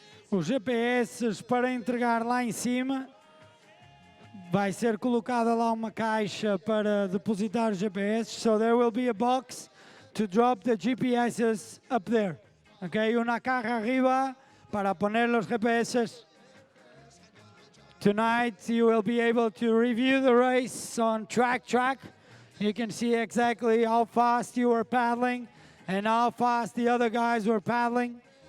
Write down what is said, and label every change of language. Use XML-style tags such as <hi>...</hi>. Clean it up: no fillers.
<pt>Os GPS para entregar lá em cima, vai ser colocada lá uma caixa para depositar os GPS,</pt> <en>so there will be a box to drop the GPSs up there.</en> <es>Okay, una caja arriba para poner los GPS.</es> <en>Tonight you will be able to review the race on track. You can see exactly how fast you were paddling and how fast the other guys were paddling.</en>